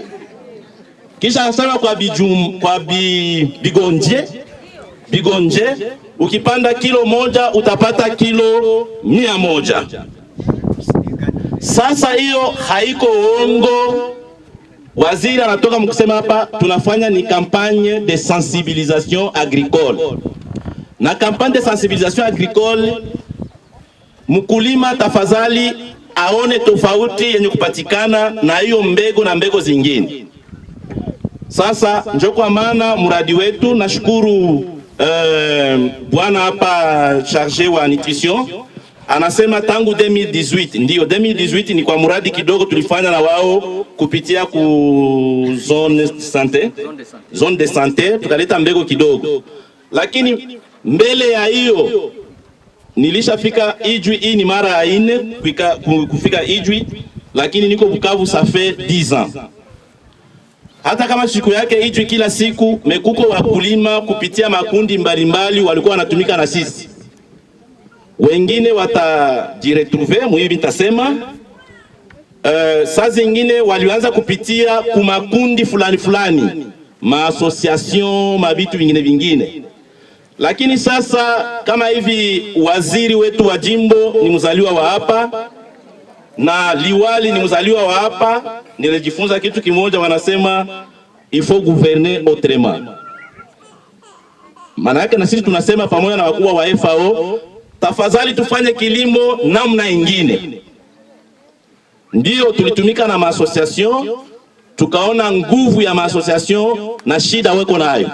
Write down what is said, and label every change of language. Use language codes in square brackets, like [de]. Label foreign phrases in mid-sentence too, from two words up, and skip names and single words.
[sw] Kisha nasema kwa bigonje ukipanda kilo moja utapata kilo 100. Sasa hiyo haiko uongo. Waziri anatoka mkusema hapa tunafanya ni [fr] campagne de sensibilisation agricole. [sw] Na [fr] campagne de sensibilisation agricole [sw] mkulima tafadhali aone tofauti yenye kupatikana na hiyo mbegu na mbegu zingine. Sasa njoo kwa maana mradi wetu nashukuru bwana hapa charge wa nutrition anasema tangu 2018 ndio 2018 ni kwa mradi kidogo tulifanya na wao kupitia ku [fr] zone de santé [sw] tukaleta mbegu kidogo, lakini mbele ya hiyo nilishafika Ijwi. Hii ni mara ya 4 kufika Ijwi, lakini niko Bukavu [fr] ça fait 10 ans. [sw] hata kama siku yake Ijwi kila siku, mekuko wakulima kupitia makundi mbalimbali walikuwa wanatumika na sisi. Wengine watajiretrouver mwivi nitasema. Saa zingine walianza kupitia kumakundi fulani, ma-association, mabitu vingine. Lakini sasa kama hivi waziri wetu wa jimbo ni mzaliwa wa hapa na liwali ni mzaliwa wa hapa, nilijifunza kitu kimoja, wanasema [fr] il faut gouverner autrement. [sw] Maana yake na sisi tunasema pamoja na wakubwa wa FAO, tafadhali tufanye kilimo namna ingine. Ndio tulitumika na ma-association, tukaona nguvu ya ma-association na shida weko nayo.